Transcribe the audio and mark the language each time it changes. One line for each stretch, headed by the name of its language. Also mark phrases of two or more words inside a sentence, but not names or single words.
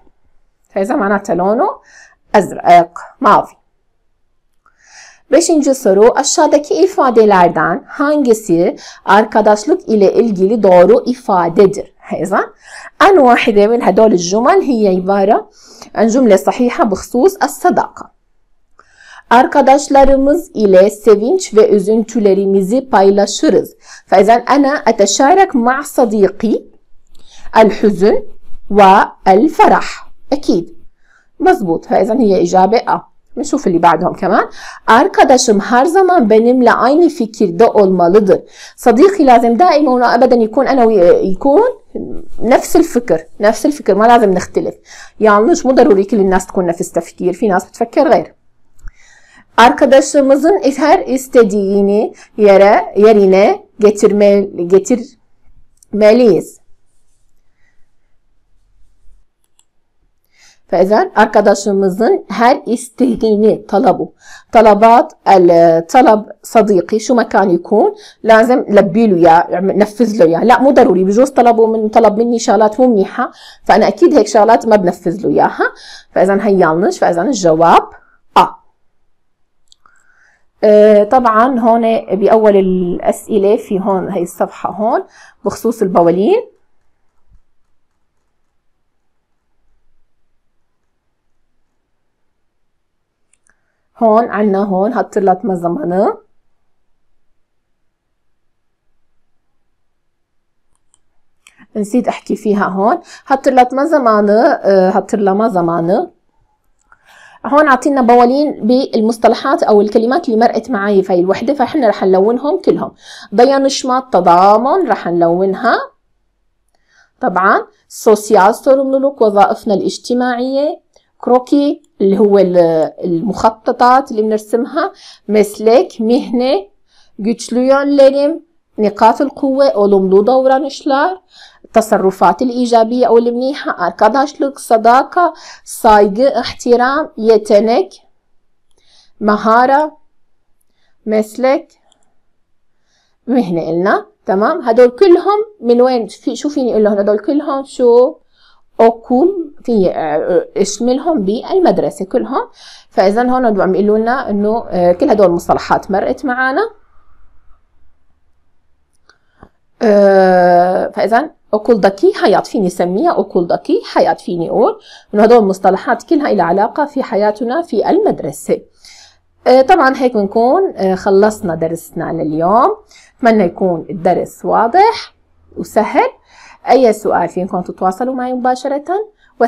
Arabic: فإذا معناته لونه أزرق ماضي. 5.
Turkish: soru aşağıdaki ifadelerden hangisi arkadaşlık ile ilgili doğru ifadedir؟
Arabic: إذا أن واحدة من هدول الجمل هي عبارة عن جملة صحيحة بخصوص الصداقة.
Turkish: Arkadaşlarımız ile sevinç ve üzüntülerimizi paylaşırız.
Arabic: فإذا أنا أتشارك مع صديقي الحزن والفرح. أكيد مزبوط. فإذا هي إجابة A. نشوف اللي بعدهم كمان.
Turkish: Arkadaşım her zaman benimle aynı fikirde olmalıdır.
Arabic: صديقي لازم دائما وابدا يكون انا يكون نفس الفكر، نفس الفكر، ما لازم نختلف. yanlış، مو ضروري كل الناس تكون نفس تفكير، في ناس بتفكر غير.
Turkish: Arkadaşımızın her istediğini yerine getirmeliyiz.
Arabic: فإذا
Turkish: arkadaşımızın her istediğini
Arabic: طلبات الطلب صديقي شو ما كان يكون لازم لبي له اياه، نفذ له اياه. لا مو ضروري، بجوز طلب مني شغلات مو منيحه، فانا اكيد هيك شغلات ما بنفذ له اياها. فاذا هي yanlış. فاذا الجواب A. طبعا هون باول الاسئله في هون هي الصفحه هون بخصوص البوالين. هون عنا هون
Turkish: hatırlatma zamanı.
Arabic: نسيت احكي فيها هون.
Turkish: hatırlatma zamanı.
Arabic: هون عطينا بوالين بالمصطلحات او الكلمات اللي مرقت معي في هاي الوحده، فاحنا رح نلونهم كلهم. dayanışma تضامن رح نلونها. طبعا
Turkish: sosyal sorumluluk
Arabic: وظائفنا الاجتماعيه. كروكي اللي هو المخططات اللي بنرسمها.
Turkish: meslek مهنة. güçlü yönlerim.
Arabic: نقاط القوة
Turkish: olumlu davranışlar.
Arabic: التصرفات الإيجابية أو المنيحة. arkadaşlık, صداقة، saygı، احترام، yetenek، مهارة، meslek، مهنة قلنا. تمام. هدول كلهم من وين؟ شو فيني اقول لهم هدول كلهم شو؟ okul في اشملهم بالمدرسه كلهم. فاذا هون عم يقولوا لنا انه كل هدول المصطلحات مرقت معنا. فاذا
Turkish: okuldaki hayat
Arabic: فيني اسميها okuldaki حياة، فيني اقول انه هدول المصطلحات كلها لها علاقه في حياتنا في المدرسه. طبعا هيك بنكون خلصنا درسنا لليوم. اتمنى يكون الدرس واضح وسهل. أي سؤال فيكم تتواصلوا معي مباشرة.